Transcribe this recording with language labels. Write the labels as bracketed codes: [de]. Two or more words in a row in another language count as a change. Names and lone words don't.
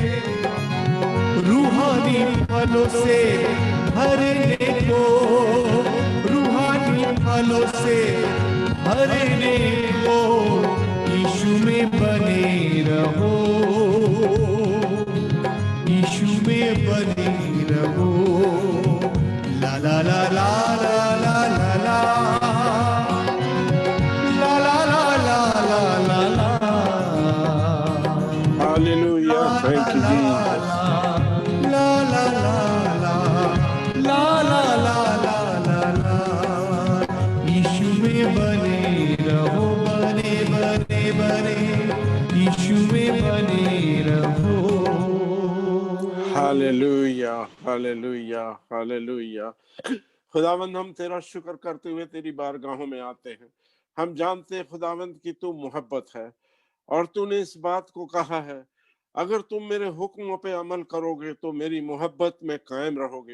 [hi] रूहानी फलों से भरने को, रूहानी फलों से भरने को, यीशु में बने रहो, यीशु में बने रहो। ला ला ला ला ला ला ला ला ला ला ला ला ला ला। हालेलुया, [en] thank you Jesus. ला ला ला ला ला ला ला ला ला। [hi] यीशु में बने रहो, बने बने बने, यीशु में बने रहो। हालेलुया, हालेलुया, हालेलुया। खुदावंद, हम तेरा शुक्र करते हुए तेरी बारगाहों में आते हैं। हम जानते हैं खुदावंद कि तू मोहब्बत है, और तूने इस बात को कहा है, अगर तुम मेरे हुक्मों पे अमल करोगे तो मेरी मोहब्बत में कायम रहोगे।